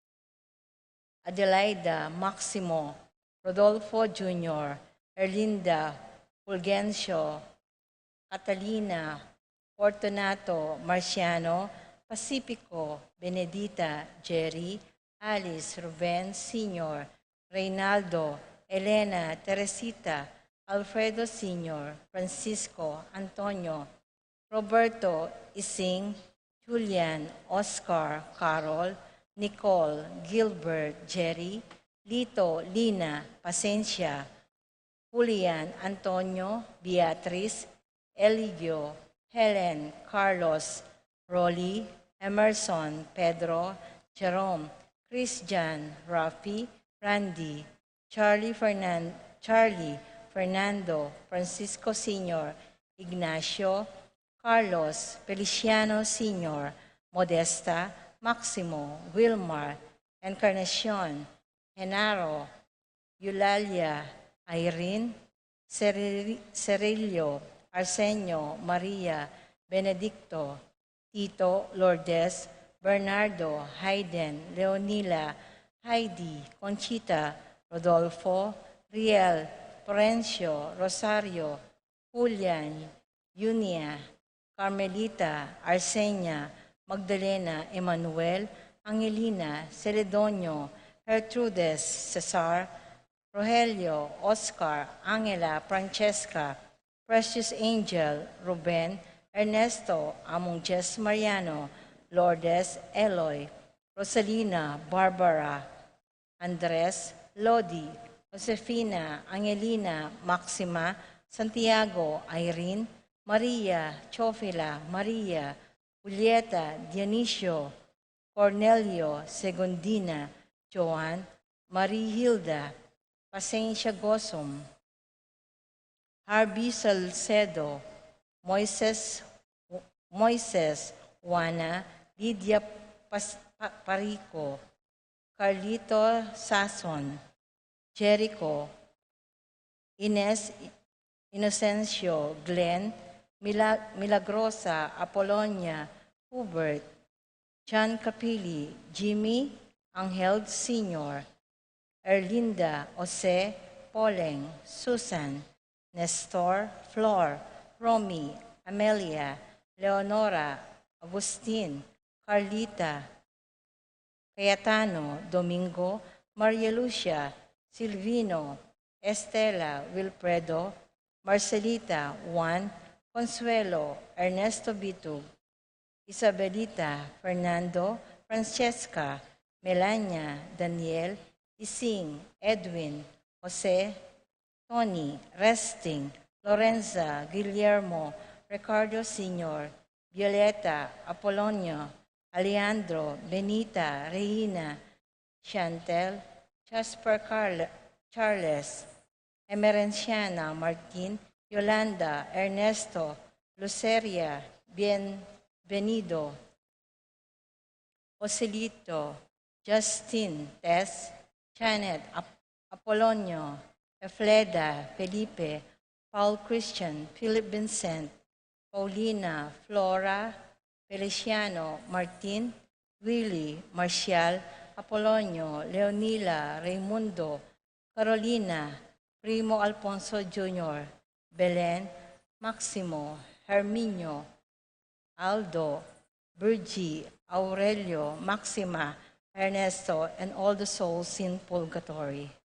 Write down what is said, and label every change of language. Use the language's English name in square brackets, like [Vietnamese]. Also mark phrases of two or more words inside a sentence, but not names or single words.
[English] Adelaida, Maximo, Rodolfo Jr., Erlinda, Fulgencio, Catalina, Fortunato, Marciano, Pacifico, Benedita, Jerry, Alice, Ruben Sr., Reynaldo, Elena, Teresita, Alfredo Sr., Francisco, Antonio, Roberto, Ising, Julian, Oscar, Carol, Nicole, Gilbert, Jerry, Lito, Lina, Pacencia, Julian, Antonio, Beatriz, Eligio, Helen, Carlos, Rolly, Emerson, Pedro, Jerome, Christian, Rafi, Randy, Charlie, Fernando, Francisco Sr., Ignacio, Carlos, Feliciano Sr., Modesta, Maximo, Wilmar, Encarnacion, Genaro, Eulalia, Irene, Cerilio, Arsenio, Maria, Benedicto, Tito, Lourdes, Bernardo, Hayden, Leonila, Heidi, Conchita, Rodolfo, Riel, Florencio, Rosario, Julian, Yunia, Carmelita, Arsenia, Magdalena, Emmanuel, Angelina, Celedonio, Gertrudes, Cesar, Rogelio, Oscar, Angela, Francesca, Precious Angel, Ruben, Ernesto, Among Jess Mariano, Lourdes, Eloy, Rosalina, Barbara, Andres, Lodi, Josefina, Angelina, Maxima, Santiago, Irene, Maria, Chofila, Maria, Julieta, Dionisio, Cornelio, Segundina, Joan, Marie Hilda, Pasensya Gosom, Harvey Salcedo, Moises, Juana, Lydia Parico, Carlito Sason, Jericho, Ines Inocencio, Glenn, Milagrosa, Apolonia, Hubert, John Capili, Jimmy, Angel Sr., Erlinda, Jose, Poleng, Susan, Nestor, Flor, Romy, Amelia, Leonora, Agustin, Carlita, Cayetano, Domingo, Maria Lucia, Silvino, Estela, Wilfredo, Marcelita, Juan, Consuelo, Ernesto Bitug, Isabelita, Fernando, Francesca, Melania, Daniel, Ising, Edwin, Jose, Tony, Resting, Lorenza, Guillermo, Ricardo Sr., Violeta, Apolonio, Alejandro, Benita, Reina, Chantel, Jasper Charles, Emerenciana, Martin, Yolanda, Ernesto, Luceria, Bienvenido, Joselito, Justin, Tess, Janet, Apolonio, Efleda, Felipe, Paul Christian, Philip Vincent, Paulina, Flora, Feliciano, Martin, Willie, Marcial, Apolonio, Leonila, Raimundo, Carolina, Primo Alfonso Jr., Belen, Maximo, Herminio, Aldo, Virgie, Aurelio, Maxima, Ernesto, and all the souls in purgatory.